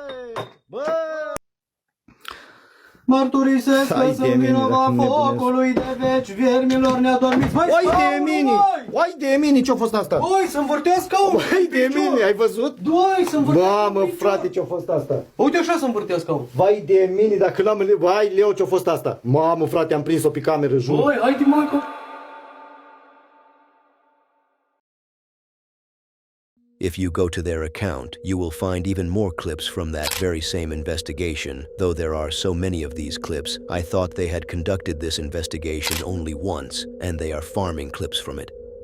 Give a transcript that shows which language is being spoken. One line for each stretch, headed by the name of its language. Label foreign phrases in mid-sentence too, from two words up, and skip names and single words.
Romanian: Mărturisesc că sunt vinovat focului de veci, viermilor neadormiți. Uai de mine, ce-a fost asta? Oi, să învârtească caunul. Uai de mine, ai văzut? Doi, să învârtească. Mamă, frate, ce-a fost asta? Uite așa să învârtească caunul. Vai de mine, dacă l-am... Vai, Leo, ce-a fost asta? Mamă, frate, am prins-o pe cameră, jur. Băi, haide, mă,
English: If you go to their account, you will find even more clips from that very same investigation. Though there are so many of these clips, I thought they had conducted this investigation only once, and they are farming clips from it.